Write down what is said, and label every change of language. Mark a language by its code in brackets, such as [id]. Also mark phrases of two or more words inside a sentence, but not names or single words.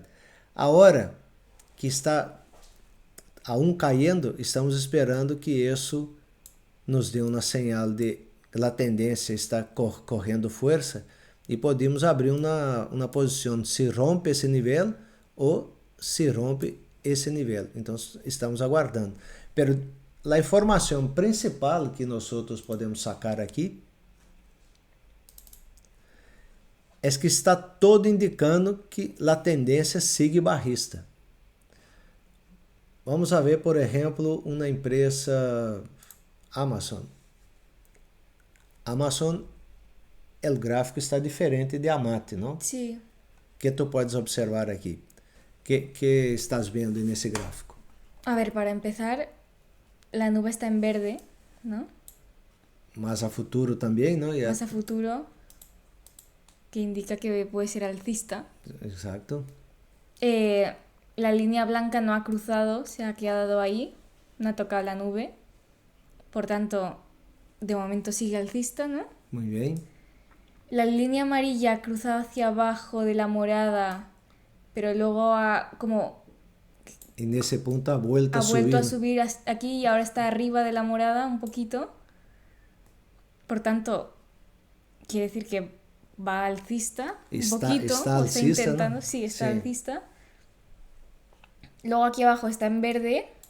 [pt] A hora que está aún caindo, estamos esperando que isso nos dê uma señal de que a tendência está correndo força e podemos abrir uma posição se rompe esse nível ou se rompe esse nível. Então, estamos aguardando. Pero a informação principal que nós podemos sacar aqui é que está todo indicando que a tendência [es] sigue bajista. [pt] Vamos a ver, por exemplo, uma empresa Amazon. Amazon, o gráfico está diferente de Amate, não? Sí. Que tu podes observar aqui? Que estás vendo nesse gráfico? [es] A ver, para empezar, la nube está en verde, ¿no? [pt] Mas a futuro também, não? [es] Más a futuro, que indica que puede ser alcista. Exacto. La línea blanca no ha cruzado, se ha quedado ahí, no ha tocado la nube. Por tanto, de momento sigue alcista, ¿no? Muy bien. La línea amarilla ha cruzado hacia abajo de la morada, pero luego ha como [pt] E nesse ponto [es] ha vuelto ha a subir. vuelto a subir aquí y ahora está arriba de la morada un poquito. Por tanto, quiere decir que va alcista un poquito. Está o alcista, está intentando, ¿no? sí, está Sí. alcista. Luego aquí abajo está en verde.